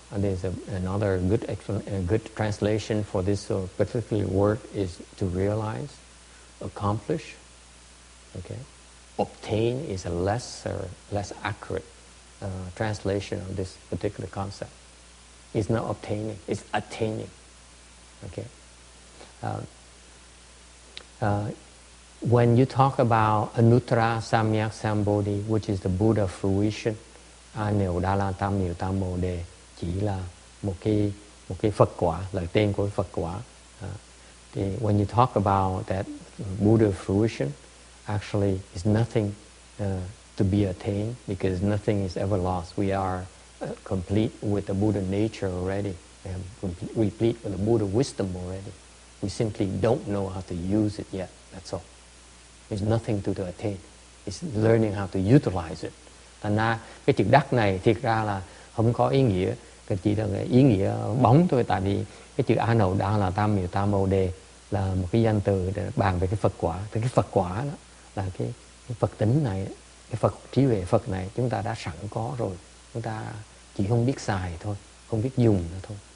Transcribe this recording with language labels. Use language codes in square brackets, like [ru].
[en] And there's another good translation for this particular word is to realize, accomplish. Okay, obtain is a less accurate translation of this particular concept. It's not obtaining; it's attaining. Okay. When you talk about Anuttara Samyak Sambodhi, which is the Buddha fruition, [vi] A Nậu Đa La Tam Miệu Tam Bồ Đề, chỉ là một cái Phật quả, là tên của Phật quả. [en] When you talk about that Buddha fruition, actually is nothing to be attained, because nothing is ever lost. We are complete with the Buddha nature already, and complete with the Buddha wisdom already. We simply don't know how to use it yet. That's all. There's nothing to attain. It's learning how to utilize it. [vi] Thành ra cái chữ đắc này thiệt ra là không có ý nghĩa, chỉ là ý nghĩa bóng thôi. Tại vì cái chữ A Nậu Đa La Tam Miệu Tam Bồ Đề là một cái danh từ để bàn về cái Phật quả. Thì cái Phật quả đó là Cái Phật tính này, cái Phật trí huệ Phật này chúng ta đã sẵn có rồi, chúng ta chỉ không biết xài thôi, không biết dùng nữa thôi.